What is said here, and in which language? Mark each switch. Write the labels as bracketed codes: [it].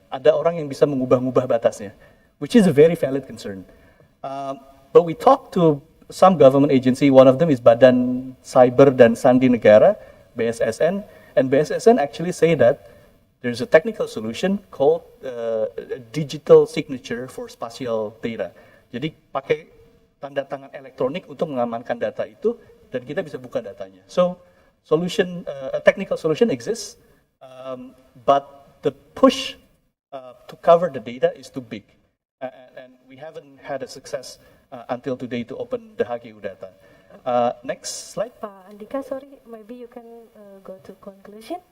[id] Ada orang yang bisa mengubah-ubah batasnya, [en] which is a very valid concern. But we talked to some government agency, one of them is Badan Cyber dan Sandi Negara, BSSN, and BSSN actually say that there's a technical solution called digital signature for spatial data. [id] Jadi pakai tanda tangan elektronik untuk mengamankan data itu dan kita bisa buka datanya. [en] So solution, a technical solution exists, but the push to cover the data is too big, and we haven't had a success until today to open the HGU data. Next slide. Pak Andika, sorry, maybe you can go to conclusion.